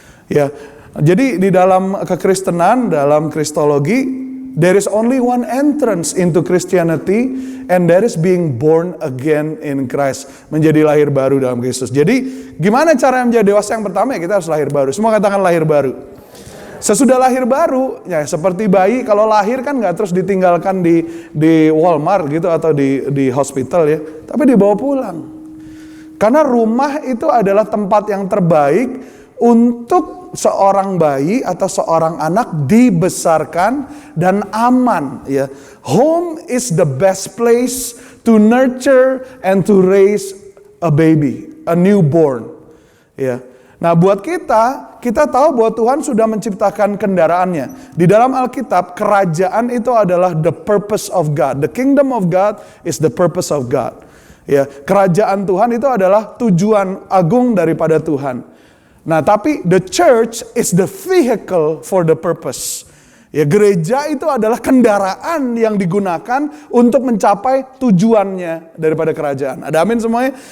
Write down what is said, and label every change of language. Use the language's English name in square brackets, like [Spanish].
[Indonesian] Ya, jadi di dalam kekristenan, dalam kristologi, [English] there is only one entrance into Christianity, and that is being born again in Christ. [Indonesian] Menjadi lahir baru dalam Kristus. Jadi, gimana cara menjadi dewasa? Yang pertama ya kita harus lahir baru. Semua katakan lahir baru. Sesudah lahir baru, ya seperti bayi, kalau lahir kan nggak terus ditinggalkan di Walmart gitu atau di hospital ya, tapi dibawa pulang. Karena rumah itu adalah tempat yang terbaik untuk seorang bayi atau seorang anak dibesarkan dan aman. Ya, [English] home is the best place to nurture and to raise a baby, a newborn. [Indonesian] Ya. Nah buat kita tahu bahwa Tuhan sudah menciptakan kendaraannya. Di dalam Alkitab, kerajaan itu adalah [English] the purpose of God. The kingdom of God is the purpose of God. [Indonesian] Ya, kerajaan Tuhan itu adalah tujuan agung daripada Tuhan. Nah tapi [English] the church is the vehicle for the purpose. [Indonesian] Ya, gereja itu adalah kendaraan yang digunakan untuk mencapai tujuannya daripada kerajaan. Ada amin semuanya?